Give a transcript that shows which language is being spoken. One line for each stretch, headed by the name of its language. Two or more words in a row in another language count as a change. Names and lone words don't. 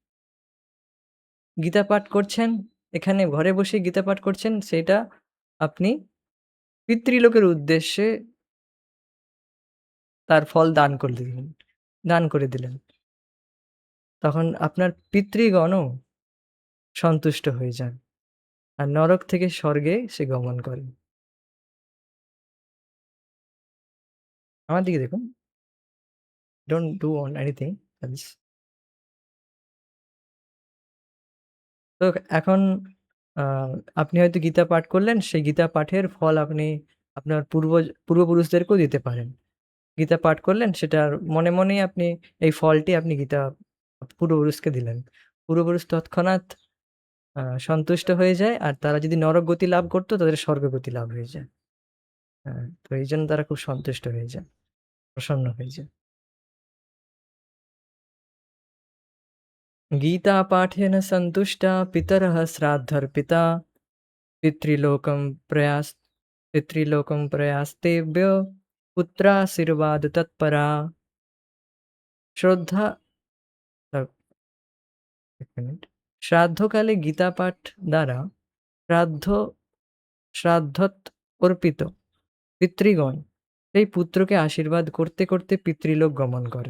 Bangla: গীতা পাঠ করছেন, এখানে ঘরে বসে গীতা পাঠ করছেন, সেটা আপনি পিতৃলোকের উদ্দেশ্যে তার ফল দান করে দিলেন। তখন আপনার পিতৃগণও সন্তুষ্ট হয়ে যান। আর নরক থেকে স্বর্গে সে গমন করেন। আমার দিকে দেখুন,
English: don't do on anything else.
Bangla: তো এখন আ আপনি হয়তো গীতা পাঠ করলেন, সেই গীতা পাঠের ফল আপনি আপনার পূর্বপুরুষদেরকেও দিতে পারেন। গীতা পাঠ করলেন সেটার মনে, মনেই আপনি এই ফলটি আপনি গীতা পূর্বপুরুষকে দিলেন। পূর্বপুরুষ তৎক্ষণাৎ সন্তুষ্ট হয়ে যায় আর তারা যদি নরকগতি লাভ করত তাদের স্বর্গগতি লাভ হয়ে যায়। হ্যাঁ, তো এইজন্য তারা খুব সন্তুষ্ট হয়ে যায়, প্রসন্ন হয়ে যায়।
Sanskrit: गीतापाठेन सन्तुष्टा पितरः श्राद्धर्पिता पितृलोकं प्रयास पितृलोकं प्रयास्तेभ्य पुत्राशीर्वादतत्परा।
Bangla: শ্রদ্ধা আ ১ মিনিট। শ্রাদ্ধকালে গীতাপাঠ দ্বারা শ্রাদ্ধ শ্রাদ্ধোৎ অর্পিত পিতৃগণ সেই পুত্রকে আশীর্বাদ করতে, করতে পিতৃলোক গমন করেন।